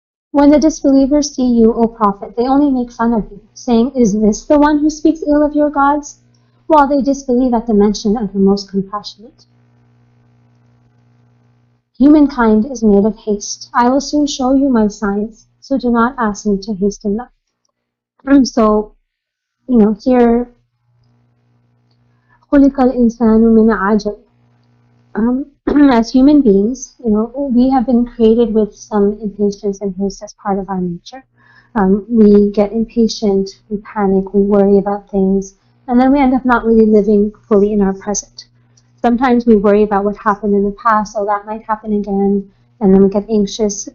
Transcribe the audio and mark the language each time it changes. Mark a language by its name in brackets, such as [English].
[English] When the disbelievers see you, O Prophet, they only make fun of you, saying, "Is this the one who speaks ill of your gods?" While they disbelieve at the mention of the most compassionate. Humankind is made of haste. I will soon show you my signs, so do not ask me to hasten them. So, here, [Arabic] خُلِقَ الْإِنسَانُ مِنْ عَجَلٍ. [English] As human beings, we have been created with some impatience and haste as part of our nature. We get impatient, we panic, we worry about things, and then we end up not really living fully in our present. Sometimes we worry about what happened in the past, so that might happen again, and then we get anxious.